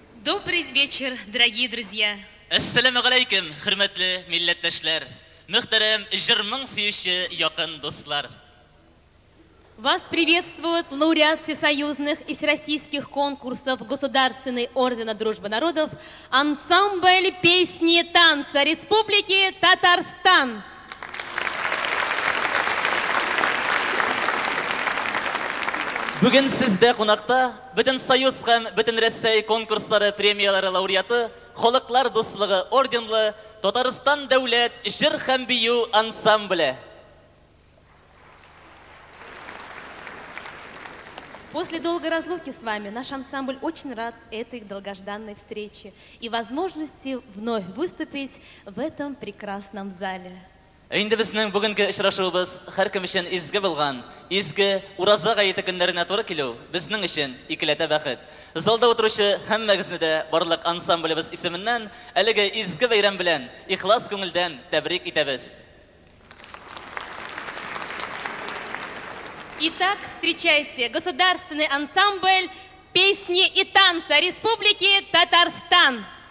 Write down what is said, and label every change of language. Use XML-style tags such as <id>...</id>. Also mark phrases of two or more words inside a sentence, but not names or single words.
<ru>Добрый вечер, дорогие друзья.</ru> <ar>السلام عليكم,</ar> <tt>хөрмәтле милләттәшләр. Мөхтәрәм җырның сөюче якын дуслар.</tt> <ru>Вас приветствует лауреат всесоюзных и всероссийских конкурсов Государственный ордена Дружбы народов ансамбль песни и танца Республики Татарстан.</ru> <tt>Бүген сездә кунакта Бөтен Союз һәм Бөтен Россия конкурслары премиялары лауреаты, Халыклар дуслыгы орденлы Татарстан дәүләт җыр һәм бию ансамбле.</tt> <ru>После долгой разлуки с вами наш ансамбль очень рад этой долгожданной встрече и возможности вновь выступить в этом прекрасном зале.</ru> <tt>Инде безнең бүгенге очрашуыбыз һәркем өчен изге булган, изге Ураза гаете көннәренә туры килү безнең өчен икеләтә бәхет. Залда утыручы һәммәгезне дә барлык ансамблебыз исеменнән әлеге изге бәйрәм белән ихлас күңелдән тәбрик итәбез.</tt> <ru>Итак, встречайте государственный ансамбль песни и танца Республики Татарстан.</ru>